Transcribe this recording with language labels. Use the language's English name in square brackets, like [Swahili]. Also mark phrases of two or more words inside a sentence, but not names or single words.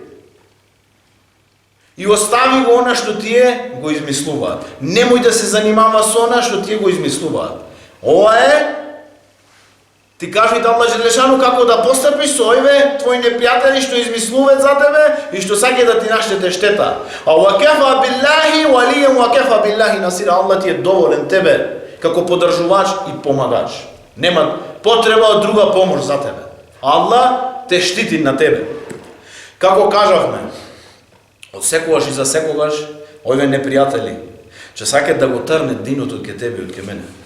[Macedonian] И остави го она што тие го измислуваат. Немој да се занимава со она што тие го измислуваат. Ова е ти кажи да Аллах Желешану како да постапиш со овие твои непријатели што измислуваат за тебе и што саке да ти наштете штета. [Arabic] А وَكَفَى بِاللَّهِ وَلِيًّا وَكَفَى بِاللَّهِ نَصِيرًا. [Macedonian] Аллах ти е доволен тебе како подржувач и помагач. Нема потреба од друга помош за тебе. Аллах те штити на тебе. Како кажавме, од секогаш и за секогаш овие непријатели че сакат да го трнат динот од ке тебе и од ке мене.